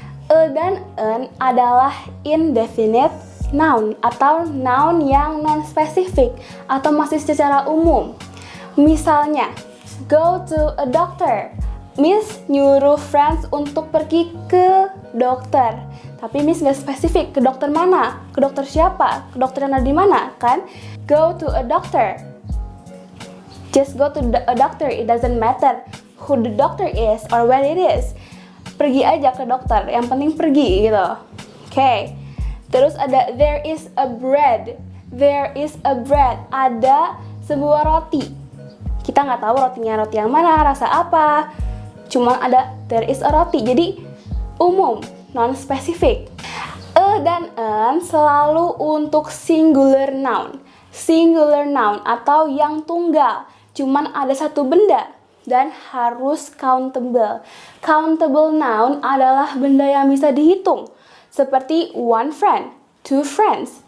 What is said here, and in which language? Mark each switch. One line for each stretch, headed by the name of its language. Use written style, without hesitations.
Indonesian: E dan en adalah indefinite noun atau noun yang non-spesifik atau masih secara umum. Misalnya,
English: go to a doctor.
Indonesian: Miss nyuruh friends untuk pergi ke dokter. Tapi Miss nggak spesifik ke dokter mana, ke dokter siapa, ke dokter yang ada di mana, kan?
English: Go to a doctor. Just go to a doctor, it doesn't matter who the doctor is or where it is.
Indonesian: Pergi aja ke dokter, yang penting pergi gitu. Oke. Terus ada
English: there is a bread. There is a bread.
Indonesian: Ada sebuah roti. Kita nggak tahu rotinya roti yang mana, rasa apa. Cuma ada
English: there is a roti.
Indonesian: Jadi umum, non-spesifik. E dan en selalu untuk singular noun. Singular noun atau yang tunggal. Cuman ada satu benda dan harus countable. Countable noun adalah benda yang bisa dihitung. Seperti
English: one friend, two friends.